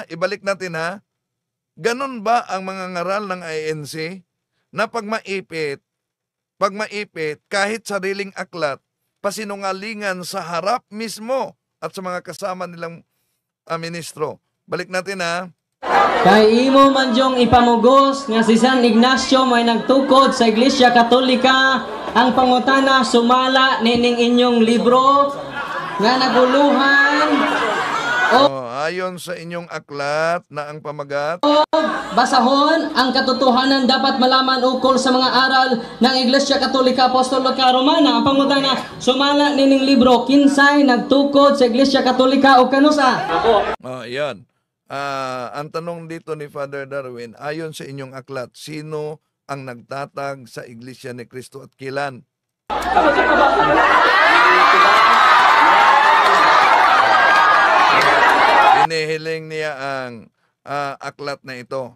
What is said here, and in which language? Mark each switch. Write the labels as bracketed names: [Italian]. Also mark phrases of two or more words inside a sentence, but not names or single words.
[Filipino] Ibalik natin ganun ba ang mga ngaral ng INC na pag maipit, kahit sariling aklat, pasinungalingan sa harap mismo at sa mga kasama nilang ministro. Balik natin [Cebuano] Kay imo man jong ipamugos nga si San Ignacio may nagtukod sa Iglesia Katolika, ang pangutana sumala nining inyong libro nga naguluhan [Filipino] Ayon sa inyong aklat na ang pamagat, Basahon ang katotohanan dapat malaman ukol sa mga aral ng Iglesia Katolika Apostolika Romana. [Cebuano] Ang pangutana, sumala nining libro, kinsay nagtukod sa Iglesia Katolika o kanusa? [Filipino] yan. Ang tanong dito ni Father Darwin, ayon sa inyong aklat, sino ang nagtatag sa Iglesia ni Cristo at kailan? Hinihiling niya ang aklat na ito.